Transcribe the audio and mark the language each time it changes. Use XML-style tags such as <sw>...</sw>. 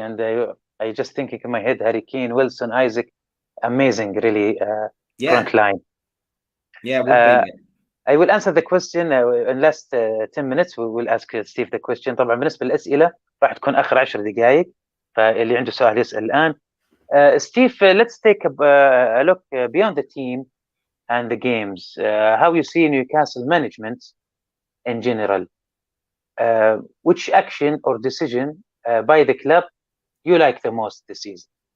<en>And I just thinking in my head, Harry Kane, Wilson, Isaac, amazing, really, front line. Yeah, I will answer the question in last 10 minutes. We will ask Steve the question.</en> <ar>طبعا بالنسبة للأسئلة راح تكون آخر 10 دقائق، فاللي عنده سؤال يسأل الآن.</ar> <en>Steve, let's take a look beyond the team and the games. How you see Newcastle management in general? Which action or decision by the club you like the most this season?</en>